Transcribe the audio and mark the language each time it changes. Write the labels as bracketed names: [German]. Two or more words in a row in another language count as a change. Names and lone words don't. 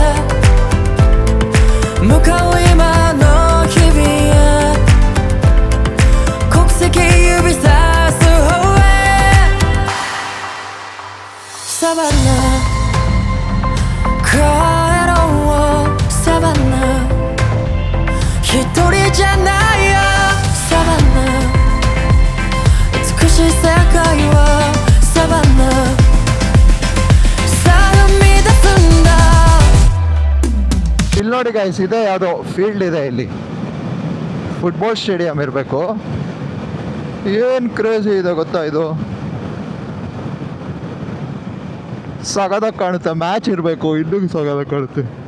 [Japanese] 向かう今の日々へ国籍指さす方へサバナ帰ろうサバナ一人じゃないよサバナ美しい世界はサバナさあ生み出すんだ。 [Kannada] ಇಲ್ಲಿ ನೋಡಿ ಗೈಸ್, ಇದೆ ಯಾವುದೋ ಫೀಲ್ಡ್ ಇದೆ, ಇಲ್ಲಿ [English] football stadium [Kannada] ಇರಬೇಕು. ಏನು ಕ್ರೇಜಿ ಇದೆ ಗೊತ್ತಾ ಇದು, ಸಗದಾಗ ಕಾಣುತ್ತೆ. ಮ್ಯಾಚ್ ಇರಬೇಕು, ಇನ್ನೂ ಸಗದಾಗ ಕಾಣುತ್ತೆ.